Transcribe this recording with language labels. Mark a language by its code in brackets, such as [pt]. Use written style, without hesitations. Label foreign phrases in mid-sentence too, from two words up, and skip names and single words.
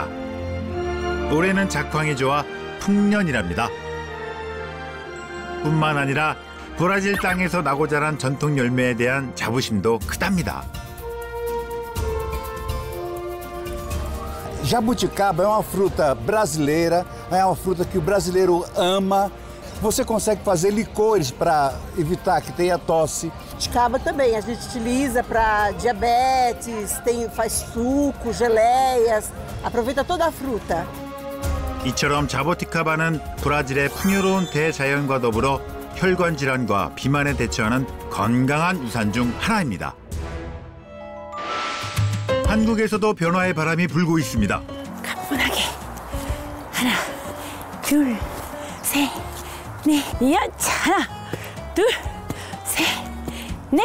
[ko] 올해는 작황이 좋아 풍년이랍니다. 뿐만 아니라 브라질 땅에서 나고 자란 전통 열매에 대한 자부심도 크답니다. [pt] Jabuticaba é uma fruta brasileira, é uma fruta que o brasileiro ama. Você consegue fazer licores para evitar que tenha tosse. Jabuticaba também, a gente utiliza para diabetes, faz suco, geleias, aproveita toda a fruta. [ko] 이처럼 자보티카바는 브라질의 풍요로운 대자연과 더불어 혈관 질환과 비만에 대처하는 건강한 유산 중 하나입니다. 한국에서도 변화의 바람이 불고 있습니다. 가뿐하게 하나, 둘, 셋, 넷, 여차 하나, 둘, 셋, 넷.